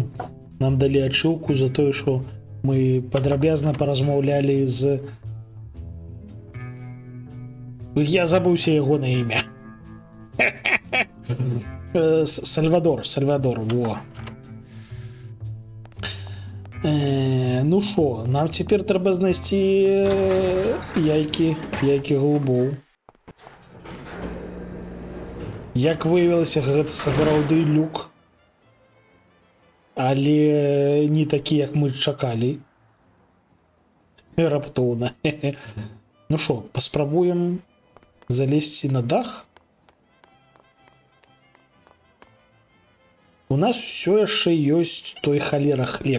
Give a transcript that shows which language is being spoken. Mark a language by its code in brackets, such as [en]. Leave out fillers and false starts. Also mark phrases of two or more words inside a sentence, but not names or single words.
[uk] Нам дали ачивку за те, що ми подробязно поразмовляли з... Я забывся його на ім'я. Сальвадор, во. Ну що, нам тепер треба знайти яйки голубов. Як виявилося, [be] гэта сапраўды люк. Але не такі, як мы чакалі. Раптоўна. [uk] Ну що, [be] паспрабуем залезці на дах? У нас все яшчэ ёсць той халера хлеб.